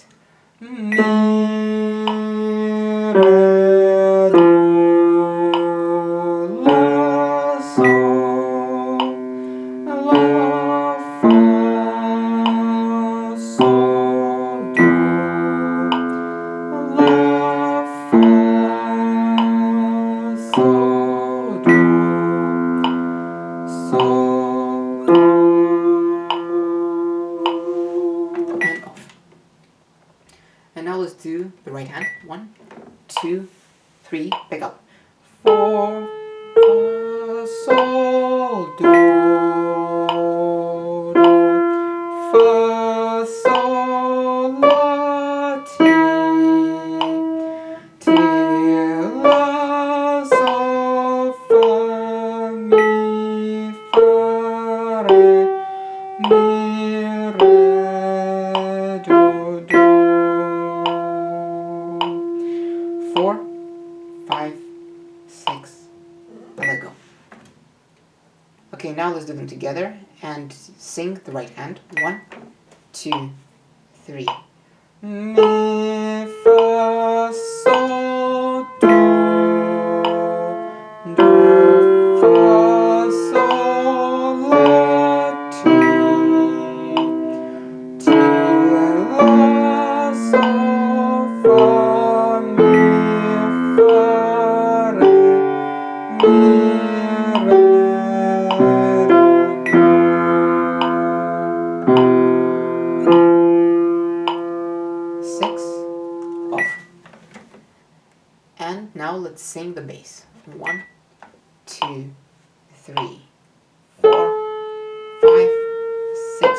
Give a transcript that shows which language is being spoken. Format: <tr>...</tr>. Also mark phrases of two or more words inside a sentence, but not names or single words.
<en>Mi, re, do, la, sol, la, fa, sol, do, la, fa, sol, do, sol, do, and off. And now let's do the right hand. 1, 2, 3, pick up. 4, fa, sol, do, fa, sol, la, ti, la, sol, fa, mi, fa, re, do, do. 4, 5, 6, let go. Okay, now let's do them together and sing the right hand. 1, 2, 3. Mi, fa, sol, do, fa, sol, la, ti, la, sol, fa, mi, fa, re, do. 6, off. And now let's sing the bass. 1, 2, 3, 4, 5, 6.</en>